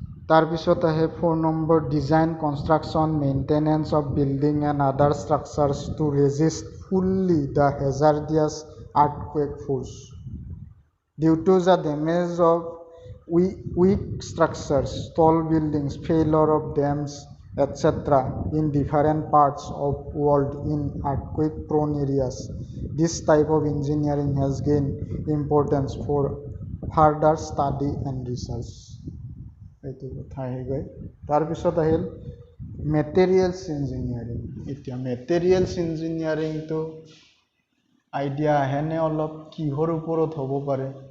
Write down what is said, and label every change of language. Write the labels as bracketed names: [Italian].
[Assamese] তাৰপিছত আহে [English] 4 number design construction maintenance of building and other structures to resist fully the hazardous earthquake force due to the damage of weak structures, tall buildings, failure of dams, etc. in different parts of world in earthquake-prone areas. This type of engineering has gained importance for further study and research. [Assamese] এইটো কথা আহি গৈ তাৰপিছত আহিল materials engineering এতিয়া materials ইঞ্জিনিয়াৰিংটো idea আহেনে অলপ কিহৰ ওপৰত হ'ব পাৰে